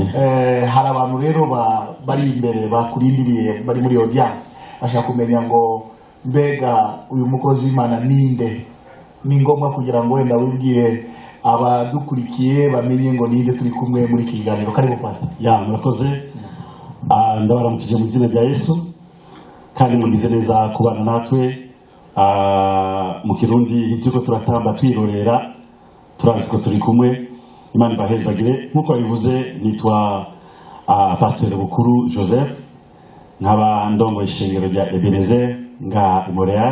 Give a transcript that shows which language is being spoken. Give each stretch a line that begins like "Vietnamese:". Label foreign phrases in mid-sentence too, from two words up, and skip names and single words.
Rundi: Hari abantu rero bari imbere bakurindiriye bari muri audience, bashaka kumenya ngo mbega uyu mukozi w'Imana ninde.
Kinyarwanda: Ni ngombwa kugira ngo wenda wibwire abadukurikiye bamenye ngo ninde turi kumwe muri iki kiganiro.
Swahili: Karibu pastor.
Rundi: Murakoze. Ndabaramukije mu izina rya Yesu, kandi mugize neza kubana natwe mu Kirundi turiko turatamba twirorera, turazi ko turi kumwe. Imana ibahezagire. Nkuko bivuze, nitwa Pasteur Bukuru Joseph, nkaba ndongo ishengero rya Ebenezer nga Montreal.